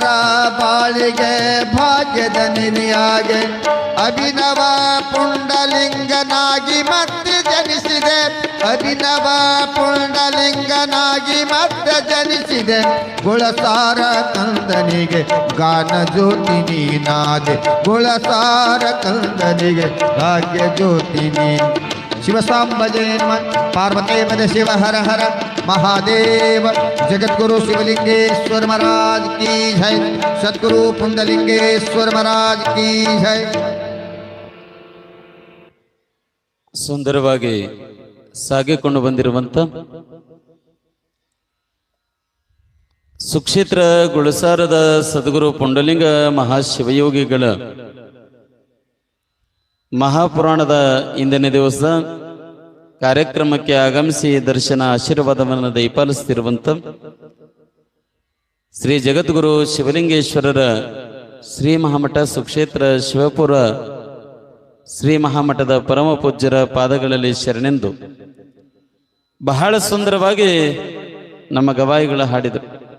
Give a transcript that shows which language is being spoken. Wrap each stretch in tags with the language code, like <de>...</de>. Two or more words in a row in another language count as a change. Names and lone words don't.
<kn>ಬಾಳಿಗೆ ಭಾಗ್ಯದ ನಿಧಿಯಾಗೆ ಅಭಿನವ ಪುಂಡಲಿಂಗನಾಗಿ ಮತ್ತೆ ಜನಿಸಿದೆ ಅಭಿನವ ಪುಂಡಲಿಂಗನಾಗಿ ಮತ್ತೆ ಜನಿಸಿದೆ ಗುಳಸಾರ ಕಂದನಿಗೆ ಗಾನ ಜ್ಯೋತಿ ನೀನಾದೆ ಗುಳಸಾರ ಕಂದನಿಗೆ ಭಾಗ್ಯ ಜ್ಯೋತಿ ನೀ ಶಿವಸಾಂಬ ಜಯ ಪಾರ್ವತೇ ಪದ ಶಿವ ಹರ ಹರ</kn> <hi>महादेव जगद्गुरु शिवलिंगेश्वर महाराज की जय सद्गुरु पुंडलिंगेश्वर महाराज की जय</hi> <kn>ಸುಂದರವಾಗಿ ಸಾಗಿಕೊಂಡು ಬಂದಿರುವಂತ ಸುಕ್ಷೇತ್ರ ಗುಳಸಾರದ ಸದ್ಗುರು ಪುಂಡಲಿಂಗ ಮಹಾಶಿವಯೋಗಿಗಳ ಮಹಾಪುರಾಣದ ಇಂದಿನ ದಿವಸ ಕಾರ್ಯಕ್ರಮಕ್ಕೆ ಆಗಮಿಸಿ ದರ್ಶನ ಆಶೀರ್ವಾದವನ್ನು ದಯಪಾಲಿಸುತ್ತಿರುವಂತ ಶ್ರೀ ಜಗದ್ಗುರು ಶಿವಲಿಂಗೇಶ್ವರರ ಶ್ರೀ ಮಹಾಮಠ ಸುಕ್ಷೇತ್ರ ಶಿವಪುರ ಶ್ರೀ ಮಹಾಮಠದ ಪರಮ ಪೂಜ್ಯರ ಪಾದಗಳಲ್ಲಿ ಶರಣೆಂದು ಬಹಳ ಸುಂದರವಾಗಿ ನಮ್ಮ ಗವಾಯಿಗಳ ಹಾಡಿದರು.</kn>